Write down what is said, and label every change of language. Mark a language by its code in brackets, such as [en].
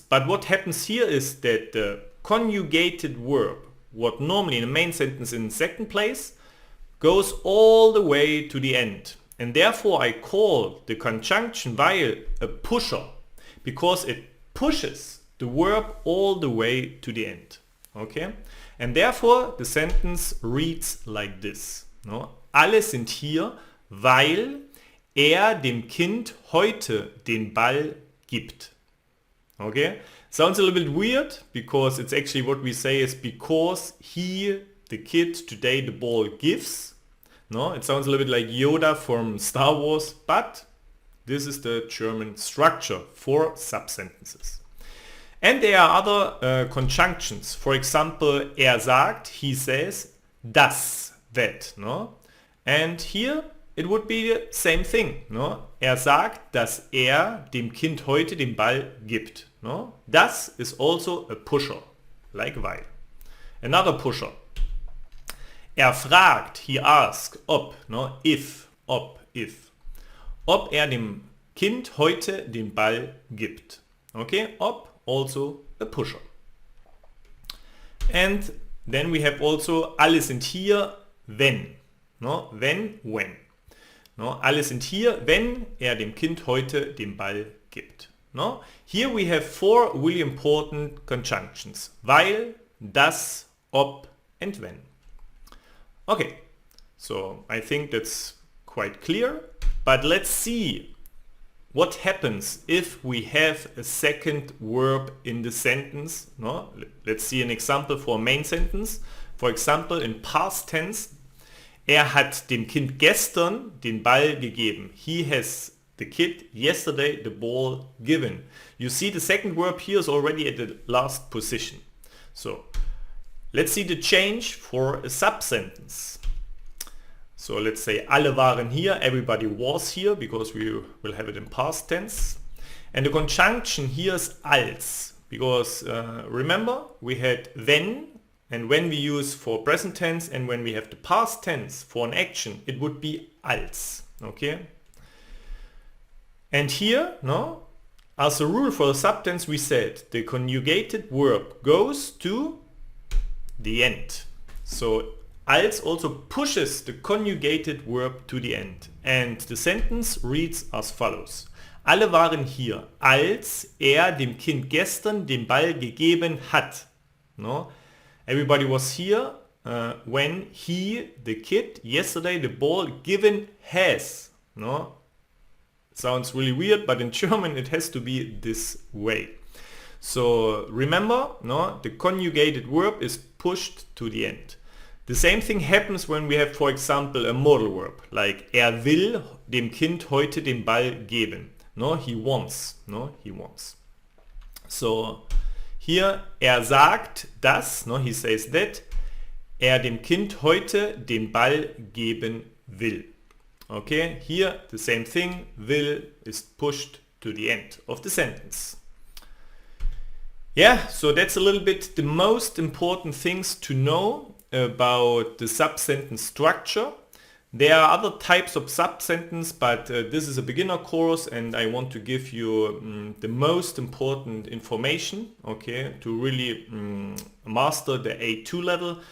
[en] But what happens here is that the conjugated verb, what normally in the main sentence in second place, goes all the way to the end. And therefore I call the conjunction weil a pusher, because it pushes the verb all the way to the end. Okay? And therefore the sentence reads like this. No? [de] Alle sind hier, weil dem Kind heute den Ball gibt. [en] Okay? Sounds a little bit weird because it's actually what we say is because he, the kid, today the ball gives. No? It sounds a little bit like Yoda from Star Wars, but this is the German structure for sub-sentences. And there are other conjunctions. For example, sagt, he says, das, that. No? And here it would be the same thing. No? [de] Sagt, dass dem Kind heute den Ball gibt. [en] No? Das is also a pusher, like weil. Another pusher. Fragt, he asks, ob, no? If. [de] Ob dem Kind heute den Ball gibt. [en] Okay, ob, also a pusher. And then we have also [de] alle sind hier, wenn. [en] No? Wenn, when. No? [de] Alle sind hier, wenn dem Kind heute den Ball gibt. [en] No? Here we have four really important conjunctions. Weil, das, ob, and when. Okay, so I think that's quite clear. But let's see what happens if we have a second verb in the sentence. No? Let's see an example for a main sentence. For example, in past tense, [de] hat dem Kind gestern den Ball gegeben. [en] He has the kid yesterday the ball given. You see the second verb here is already at the last position. So let's see the change for a sub-sentence. So let's say [de] alle waren hier, [en] everybody was here, because we will have it in past tense. And the conjunction here is als, because remember we had wenn, and when we use for present tense and when we have the past tense for an action, it would be als. Okay? And here, no, as a rule for the subtense we said the conjugated verb goes to the end. So als also pushes the conjugated verb to the end. And the sentence reads as follows. [de] Alle waren hier, als dem Kind gestern den Ball gegeben hat. No? [en] Everybody was here when he, the kid, yesterday the ball given has. No? Sounds really weird, but in German it has to be this way. So remember, no, the conjugated verb is pushed to the end. The same thing happens when we have, for example, a modal verb, like [de] will dem Kind heute den Ball geben. [en] No, he wants. No, he wants. So here, [de] sagt das, [en] no, he says that, [de] dem Kind heute den Ball geben will. [en] Okay, here the same thing, will is pushed to the end of the sentence. Yeah, so that's a little bit the most important things to know about the subsentence structure. There are other types of subsentence, but this is a beginner course and I want to give you the most important information, okay, to really master the A2 level.